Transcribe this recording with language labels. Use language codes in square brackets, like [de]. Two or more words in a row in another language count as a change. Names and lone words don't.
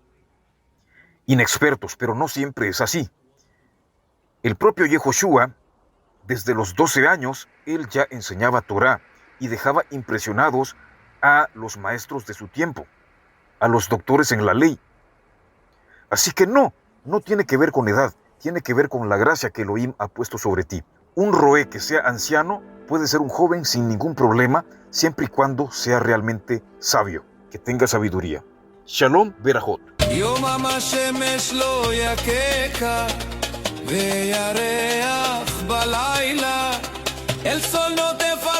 [es] Inexpertos, pero no siempre es así. El propio Yehoshua, desde los 12 años, él ya enseñaba Torah y dejaba impresionados a los maestros de su tiempo, a los doctores en la ley. Así que no tiene que ver con edad, tiene que ver con la gracia que Elohim ha puesto sobre ti. Un roé que sea anciano puede ser un joven sin ningún problema, siempre y cuando sea realmente sabio, que tenga sabiduría. [he] שלום ברכות. יומם השמש לא יככה וירח בלילה אל סולותיך